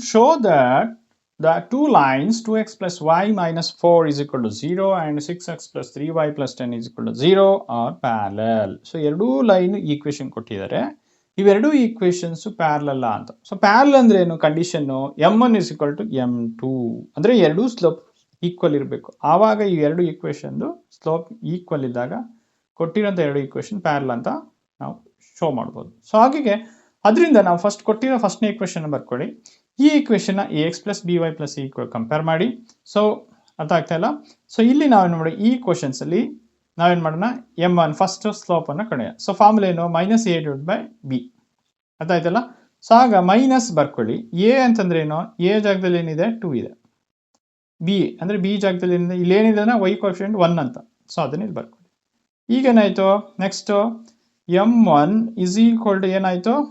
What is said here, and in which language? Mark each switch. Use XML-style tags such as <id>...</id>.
<en>Show that the two lines 2x plus y minus 4 is equal to 0 and 6x plus 3y plus 10 is equal to 0 are parallel.</en> <kn>So, ಎರಡೂ line equation ಕೊಟ್ಟಿದ್ದಾರೆ. ಇವೆರಡೂ equations parallel ಅಂತ. So parallel ಅಂದ್ರೆ ಏನು? Condition m1 is equal to m2 ಅಂದ್ರೆ ಎರಡೂ slope equal ಇರಬೇಕು. ಆವಾಗ ಈ ಎರಡು ಈಕ್ವೇಶನ್ ಸ್ಲೋಪ್ ಈಕ್ವಲ್ ಇದ್ದಾಗ ಕೊಟ್ಟಿರೋಂಥ ಎರಡು ಈಕ್ವೇಶನ್ ಪ್ಯಾರಲಲ್ ಅಂತ ನಾವು ಶೋ ಮಾಡ್ಬೋದು. ಸೊ ಹಾಗೆ ಅದರಿಂದ ನಾವು ಫಸ್ಟ್ ಕೊಟ್ಟಿರೋ ಫಸ್ಟ್ನೇ ಈಕ್ವೇಶನ್ ಬರ್ಕೊಳ್ಳಿ. ಈ ಈಕ್ವೇಶನ್ನ ax plus B Y plus compare ಮಾಡಿ. ಸೊ ಅರ್ಥ ಆಗ್ತಾ ಇಲ್ಲ? ಸೊ ಇಲ್ಲಿ ನಾವೇನು ಮಾಡಿ, ಈ ಕ್ವಶನ್ಸ್ ಅಲ್ಲಿ ನಾವೇನು ಮಾಡೋಣ, m1 ಫಸ್ಟ್ ಸ್ಲೋಪ್ ಅನ್ನು ಕಳೆಯ. ಸೊ ಫಾರ್ಮುಲಾ ಏನು? Minus a divide by B. ಅರ್ಥ ಆಯ್ತಲ್ಲ? ಸೊ ಆಗ ಮೈನಸ್ ಬರ್ಕೊಳ್ಳಿ. a ಅಂತಂದ್ರೆ ಏನು? a ಜಾಗದಲ್ಲಿ ಏನಿದೆ? 2 ಇದೆ. b ಅಂದ್ರೆ b ಜಾಗದಲ್ಲಿ ಏನಿದೆ? ಇಲ್ಲಿ ಏನಿದೆ ಅಂದ್ರೆ y ಕೋಎಫಿಷಿಯೆಂಟ್ 1 ಅಂತ. ಸೊ ಅದನ್ನ ಇಲ್ಲಿ ಬರ್ಕೊಳ್ಳಿ. ಈಗೇನಾಯ್ತು? Next m1 is equal to ಏನಾಯಿತು?</kn>